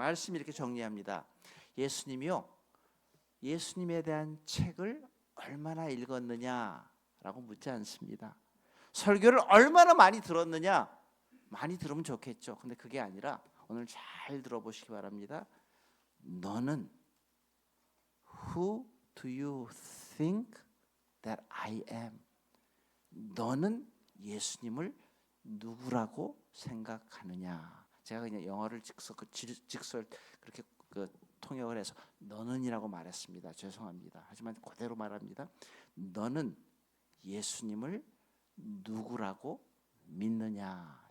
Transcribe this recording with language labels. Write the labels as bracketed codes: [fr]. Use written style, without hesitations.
[ko] 말씀 이렇게 정리합니다. 예수님이요, 예수님에 대한 책을 얼마나 읽었느냐라고 묻지 않습니다. 설교를 얼마나 많이 들었느냐, 많이 들으면 좋겠죠. 근데 그게 아니라 오늘 잘 들어보시기 바랍니다. [en] 너는 Who do you think that I am? [ko] 너는 예수님을 누구라고 생각하느냐? 제가 그냥 영어를 직설 그렇게 통역을 해서 너는이라고 말했습니다. 죄송합니다. 하지만 그대로 말합니다. 너는 예수님을 누구라고 믿느냐?